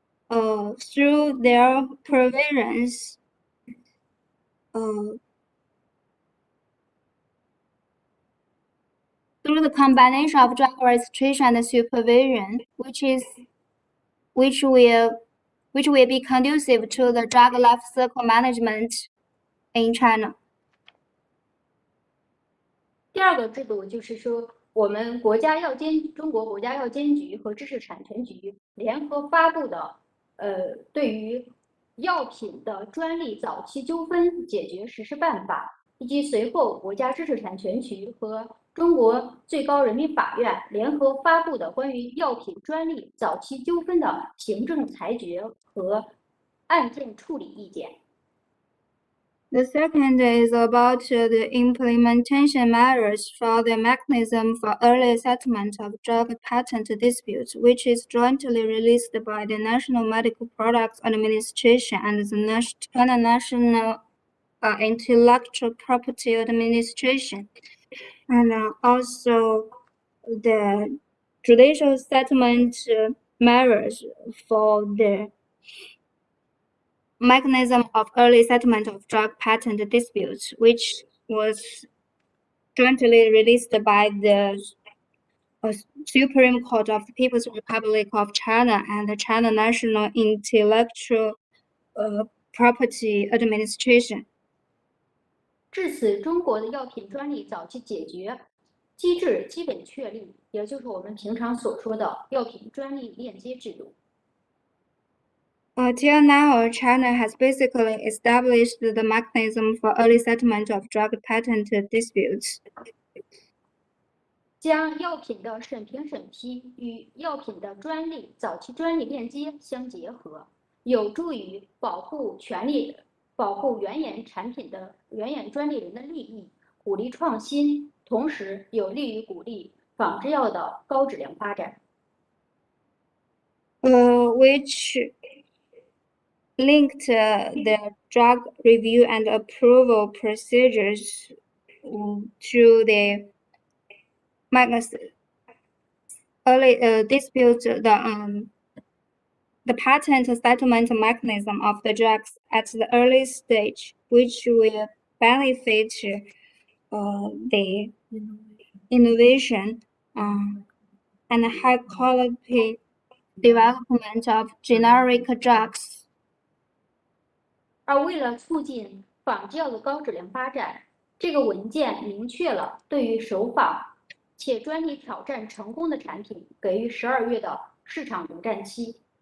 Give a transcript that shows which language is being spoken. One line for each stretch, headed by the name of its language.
English: Through their provisions, through the combination of drug registration and supervision, which will be conducive to the drug life cycle management in China.
Chinese: 第二个制度就是说，我们中国国家药监局和知识产权局联合发布的，对于药品的专利早期纠纷解决实施办法，以及随后国家知识产权局和中国最高人民法院联合发布的关于药品专利早期纠纷的行政裁决和案件处理意见。
English: The second is about the implementation measures for the mechanism for early settlement of drug patent disputes, which is jointly released by the National Medical Products Administration and the China National Intellectual Property Administration, and also the judicial settlement measures for the mechanism of early settlement of drug patent disputes, which was jointly released by the Supreme Court of the People's Republic of China and the China National Intellectual Property Administration.
Chinese: 至此，中国的药品专利早期解决机制基本确立，也就是我们平常所说的药品专利链接制度。
English: Till now, China has basically established the mechanism for early settlement of drug patent disputes.
Chinese: 将药品的审评审批与药品的早期专利链接相结合，有助于保护原研产品的原研专利人的利益，鼓励创新，同时有利于鼓励仿制药的高质量发展。
English: Which linked the drug review and approval procedures to the early dispute the patent settlement mechanism of the drugs at the early stage, which will benefit the innovation and high quality development of generic drugs.
Chinese: 而为了促进仿制药的高质量发展，这个文件明确了对于首仿且专利挑战成功的产品给予12月的市场独占期。